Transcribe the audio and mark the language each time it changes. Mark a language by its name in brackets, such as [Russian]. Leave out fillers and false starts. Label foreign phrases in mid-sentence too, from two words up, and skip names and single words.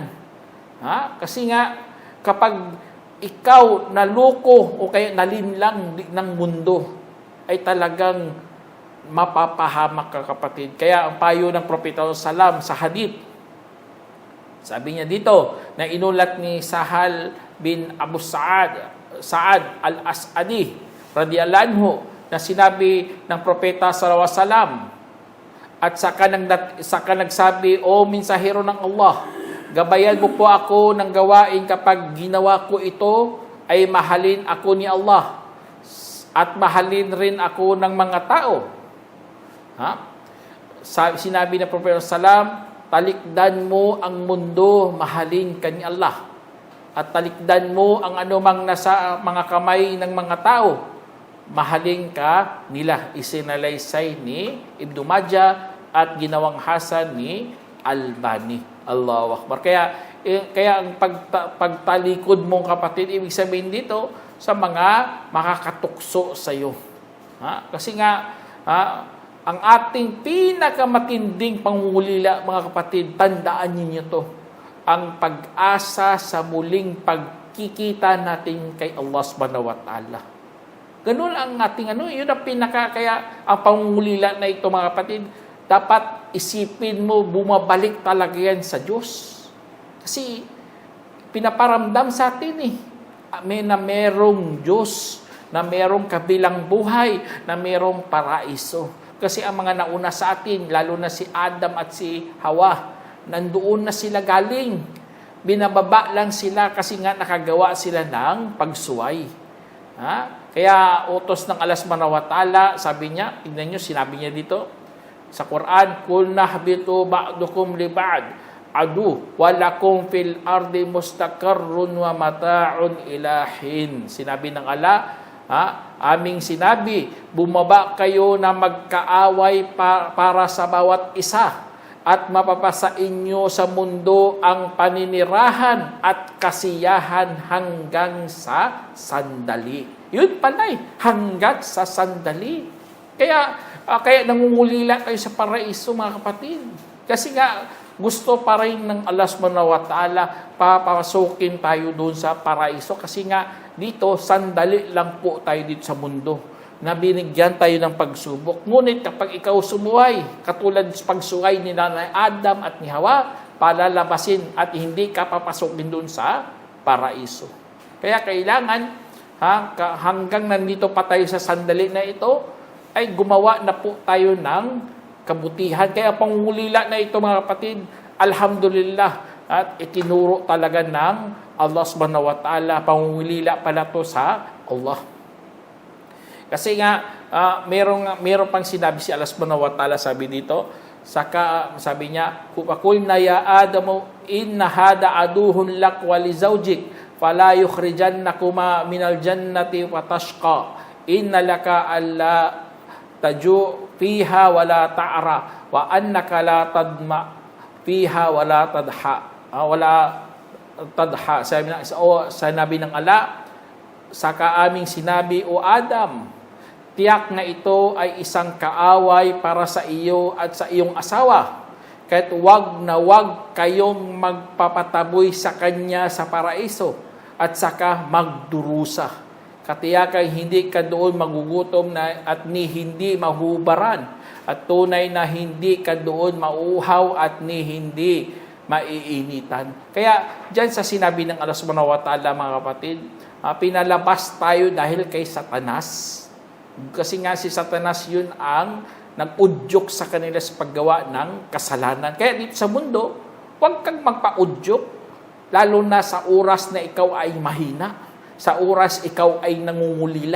[Filipino] Kasi nga, kapag ikaw naloko o kaya nalinlang ng mundo, ay talagang mapapahamak ka kapatid. Kaya ang payo ng Propeta Salam sa hadith, sabi niya dito, na inulat ni Sahal bin Abu Sa'ad al-As'adi, [Arabic] رضي الله عنه, [Filipino] na sinabi ng Propeta [Arabic] صلى الله عليه وسلم, [Filipino] at saka nagsabi, O mensahero ng Allah, gabayan mo po ako ng gawain kapag ginawa ko ito, ay mahalin ako ni Allah at mahalin rin ako ng mga tao. Sinabi ng Propeta Salam, talikdan mo ang mundo, mahalin ka ni Allah. At talikdan mo ang anumang nasa mga kamay ng mga tao, mahalin ka nila. Isinalaysay ni Ibn Majah at ginawang hasan ni Albani. [Arabic] الله أكبر. [Filipino] Kaya ang pagtalikod mong kapatid, ibig sabihin dito, sa mga makakatukso sa iyo. Kasi nga, ang ating pinakamatinding pangungulila, mga kapatid, tandaan ninyo to, ang pag-asa sa muling pagkikita natin kay Allah [Arabic] سبحانه وتعالى. [Filipino] Ganun ang ating yun ang kaya ang pangungulila na ito, mga kapatid, dapat isipin mo, bumabalik talaga yan sa Diyos. Kasi pinaparamdam sa atin na merong Diyos, na merong kabilang buhay, na merong paraiso. Kasi ang mga nauna sa atin, lalo na si Adam at si Hawa, nandoon na sila galing. Binababa lang sila kasi nga nakagawa sila ng pagsuway. Kaya utos ng Allah [Arabic] سبحانه وتعالى, [Filipino] sabi niya, tignan niyo, sinabi niya dito sa Quran, [Arabic] قلنا اهبطوا بعضكم لبعض عدو ولكم في الأرض مستقر ومتاع إلى حين. [Filipino] Sinabi ng Allah, aming sinabi, bumaba kayo na magkaaway para sa bawat isa at mapapasa inyo sa mundo ang paninirahan at kasiyahan hanggang sa sandali. Yun pala hanggang sa sandali. Kaya nangungulila kayo sa paraiso, mga kapatid. Kasi nga, gusto pa rin ng Allah [Arabic] سبحانه وتعالى, [Filipino] papasukin tayo doon sa paraiso. Kasi nga, dito, sandali lang po tayo dito sa mundo. Na binigyan tayo ng pagsubok. Ngunit kapag ikaw sumuway, katulad sa pagsuway ni Nanay Adam at ni Hawa, palalabasin at hindi ka papasukin doon sa paraiso. Kaya kailangan, hanggang nandito pa tayo sa sandali na ito, ay gumawa na po tayo ng kabutihan. Kaya pangungulila na ito, mga kapatid, alhamdulillah, at itinuro talaga ng Allah [Arabic] سبحانه وتعالى, [Filipino] pangungulila pala to sa Allah. Kasi nga, meron pang sinabi si Allah [Arabic] سبحانه وتعالى, [Filipino] sabi dito, sabi niya, [Arabic] قلنا يا آدم إن هذا عدو لك ولزوجك فلا يخرجنكما من الجنة فتشقى إن لك ألا تجوع فيها ولا تعرى وأنك لا تظمأ فيها ولا تضحى. [Filipino] Sinabi ng Allah, saka aming sinabi, O Adam, tiyak na ito ay isang kaaway para sa iyo at sa iyong asawa. Kahit wag kayong magpapataboy sa kanya sa paraiso at saka magdurusa. Katiyakan hindi ka doon magugutom na at ni hindi mahubaran at tunay na hindi ka doon mauhaw at ni hindi maiinitan. Kaya dyan sa sinabi ng Allah [Arabic] سبحانه وتعالى, [Filipino] mga kapatid, pinalabas tayo dahil kay Satanas. Kasi nga si Satanas yun ang nag-udyok sa kanila sa paggawa ng kasalanan. Kaya dito sa mundo, huwag kang magpa-udyok, lalo na sa oras na ikaw ay mahina, sa oras ikaw ay nangungulila.